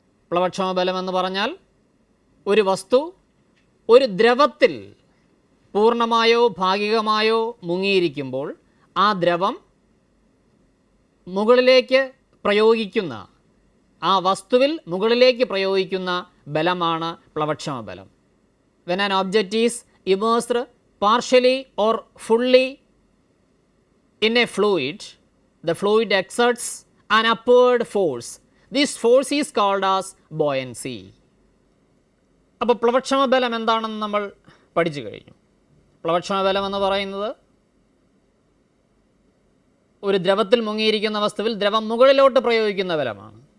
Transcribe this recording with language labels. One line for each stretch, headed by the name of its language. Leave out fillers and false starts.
Malayalam: പ്ലവക്ഷമ ബലം എന്ന് പറഞ്ഞാൽ ഒരു വസ്തു ഒരു ദ്രവത്തിൽ പൂർണ്ണമായോ ഭാഗികമായോ മുങ്ങിയിരിക്കുമ്പോൾ ആ ദ്രവം മുകളിലേക്ക് പ്രയോഗിക്കുന്ന, ആ വസ്തുവിൽ മുകളിലേക്ക് പ്രയോഗിക്കുന്ന ബലമാണ് പ്ലവക്ഷമ ബലം.
English: When an object is immersed partially or fully in a fluid, the fluid exerts an upward force. This force is called as buoyancy.
Malayalam: അപ്പോൾ പ്ലവക്ഷമ ബലം എന്താണെന്ന് നമ്മൾ പഠിച്ചു കഴിഞ്ഞു. പ്ലവക്ഷമ ബലം എന്ന് പറയുന്നത് ഒരു ദ്രവത്തിൽ മുങ്ങിയിരിക്കുന്ന വസ്തുവിൽ ദ്രവം മുകളിലോട്ട് പ്രയോഗിക്കുന്ന ബലമാണ്.